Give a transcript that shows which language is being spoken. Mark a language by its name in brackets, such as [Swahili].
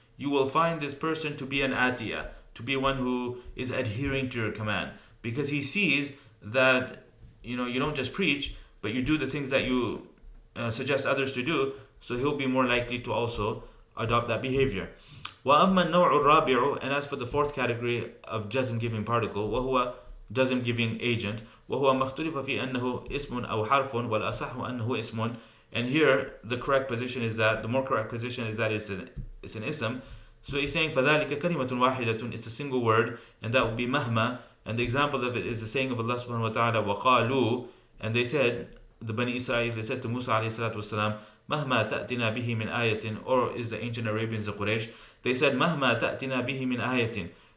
[English] You will find this person to be an atiya, to be one who is adhering to your command, because he sees that you don't just preach, but you do the things that you suggest others to do. So he'll be more likely to also adopt that behavior. [Arabic] وَأَمَّا النَّوْعُ الرَّابِعُ, [English] and as for the fourth category of jazm giving particle, [Arabic] وَهُوَ [English] jazm giving agent, [Arabic] وَهُوَ مَخْتُلِفَ فِي أَنَّهُ اسْمٌ أَوْ حَرْفٌ وَالْأَصَحُ أَنَّهُ اسْمٌ. [English] And here the more correct position is that it's an ism. So he's saying [Arabic] فَذَلِكَ كَلِمَةٌ وَاحِدَةٌ, [English] it's a single word, and that would be mahma. And the example of it is the saying of Allah subhanahu wa ta'ala, [Arabic] وَقَالُوا, [English] and they said, the Bani Israel, they said to Musa alayhi salatu wasalam, [Arabic] مَهْمَا تَأْتِنَا بِهِ مِنْ آيَةٍ, [English] or is the ancient Arabians, the Quraysh, they said, [Arabic] مَهْمَا تَأْتِنَا بِهِ مِنْ آيَةٍ,